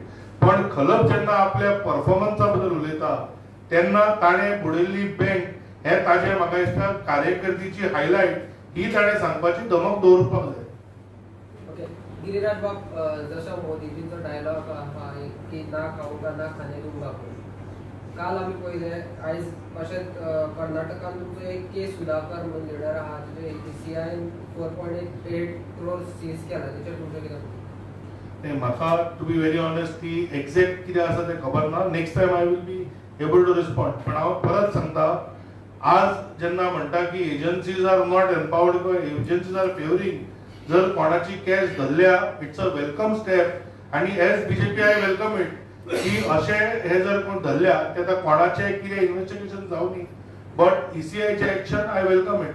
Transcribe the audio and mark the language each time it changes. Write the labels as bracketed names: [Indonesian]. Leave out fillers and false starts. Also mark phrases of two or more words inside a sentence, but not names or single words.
[Konkani] पण खलप जेन्ना आपल्या परफॉर्मन्सा बद्दल उलयता तेन्ना ताणें बुडयल्ली बँक हे ताजे म्हाका दिसता कार्यकर्तीची हायलायट ही ताणें सांगपाची धमक दवरपाक जाय. ओके, गिरीराज बाब, जसो मोदीजींचो डायलॉग आहा की [Hindi] ना खाऊंगा ना खाने दूंगा, [Konkani] काल आमी पळयले आयज अशेंच कर्नाटकान तुमचो एक के सुधाकर म्हणून लिडर आहा तेजे ECI 4.8 crores सीज केला, तेचेर तुमचें कितें? म्हाका [English] to be very honest [Konkani] ती एक्झॅक्ट कितें आसा तें खबर ना. [English] Next time I will be able to respond. [Konkani] पण हांव परत सांगता आज जेन्ना म्हणटा की [English] agencies are not empowered किंवा agencies are favouring, [Konkani] जर कोणाची कॅश धरल्या [English] it's a welcome step आणि as BJP I welcome it [Konkani] की अशें हे जर कोण धरल्या ते आतां कोणाचें कितें इन्व्हेस्टिगेशन जावनी, [English] बट ECIचे action I welcome it.